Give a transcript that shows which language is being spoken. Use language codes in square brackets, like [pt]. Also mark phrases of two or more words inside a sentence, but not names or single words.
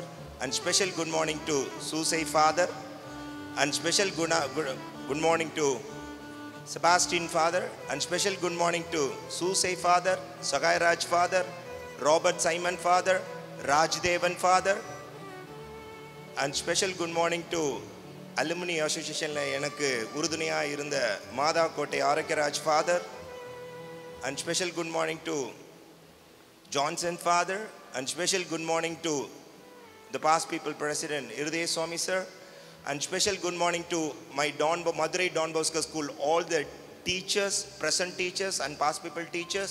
[en] And special good morning to Susei Father. And special good morning to Sebastian Father. And special good morning to Susei Father, Sagai Raj Father, Robert Simon Father, Rajdevan Father. And special good morning to Alumni Association la [ta] எனக்கு உறுதுணையா இருந்த [en] Madha Kottai Arakaraj Father. And special good morning to Johnson Father. And special good morning to the past people president Irudey Swami sir. And special good morning to my Madurai Don Bosco School, all the teachers, present teachers and past people teachers.